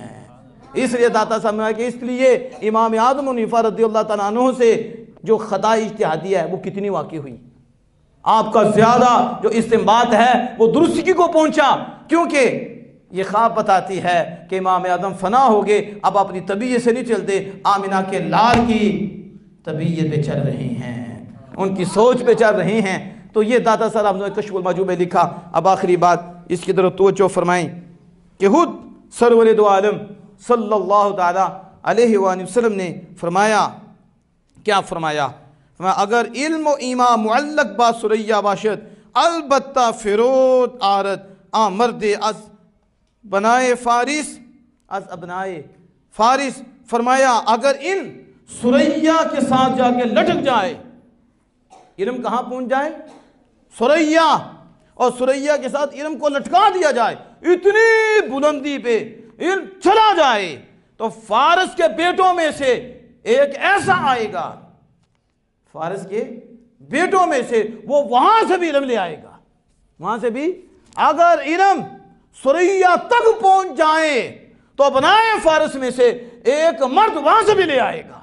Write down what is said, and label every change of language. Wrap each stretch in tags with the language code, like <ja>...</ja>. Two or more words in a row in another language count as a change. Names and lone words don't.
<ur>اس لیے داتا صاحب نے کہ اس لیے امام اعظم حنیفہ رضی اللہ تعالیٰ عنہ سے جو خطا اجتہادیہ ہے وہ کتنی واقع ہوئی، آپ کا زیادہ جو استنباط ہے وہ درستگی کو پہنچا، کیونکہ یہ خواب بتاتی ہے کہ امام اعظم فنا ہو گئے، اب اپنی طبیعت سے نہیں چلتے، آمنہ کے لال کی طبیعت پہ چل رہے ہیں، ان کی سوچ پہ چل رہے ہیں۔ تو یہ داتا صاحب نے کشف المحجوب میں لکھا۔ اب آخری بات اس کی طرف توجہ فرمائیں کہ خود سرور دو عالم صلی اللہ تعالی علیہ وآلہ وسلم نے فرمایا، کیا فرمایا؟</ur> <fa>اگر علم و ایمان معلق با سریا باشد البتہ فرود آرد مرد از بنائے فارس از ابنائے فارس،</fa> <ur>فرمایا اگر علم سریا کے ساتھ جا کے لٹک جائے، علم کہاں پہنچ جائے؟ سریا، اور سریا کے ساتھ علم کو لٹکا دیا جائے، اتنی بلندی پہ علم چلا جائے، تو فارس کے بیٹوں میں سے ایک ایسا آئے گا، فارس کے بیٹوں میں سے وہ وہاں سے بھی علم لے آئے گا، وہاں سے بھی اگر علم سریا تک پہنچ جائے تو بنائے فارس میں سے ایک مرد وہاں سے بھی لے آئے گا۔</ur>